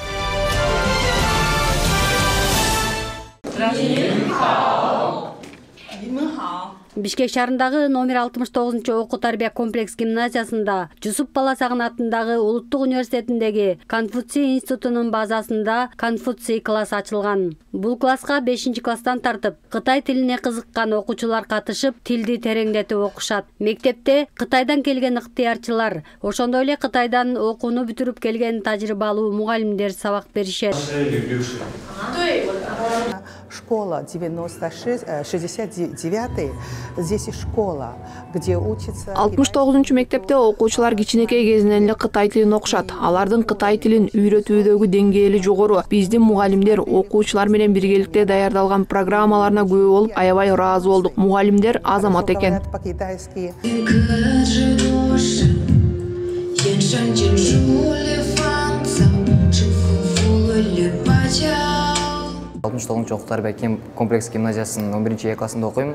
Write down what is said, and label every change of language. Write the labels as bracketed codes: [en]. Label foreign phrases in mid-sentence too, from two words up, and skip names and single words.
[ky] Бишкек шаарындагы номер 69-окуу тарбия комплекс гимназиясында Жусуп Баласагын атындагы Улуттук университетиндеги Конфуций институтунун базасында Конфуций класс ачылган. Бул класска 5-класстан тартып, Кытай тилине кызыккан окуучулар катышып, тилди тереңдетип окушат. Мектепте Кытайдан келген ыктыярчылар, ошондой эле Кытайдан окууну бүтүрүп келген тажрыйбалуу мугалимдер сабак беришет. [ru] Школа 69, здесь и школа, где учатся... [ky] 69-чу мектепте окуучулар кичинекей кезинен эле Кытай тилин окушат. Алардын Кытай тилин үйрөтүүдөгү деңгээли жогору. Биздин мугалимдер окуучулар менен биргеликте даярдалган программаларына күбө болуп, аябай ыраазы болдук. Мугалимдер азамат экен. 69-окуу тарбия комплекс гимназиясынын 11-Е классында окуйм.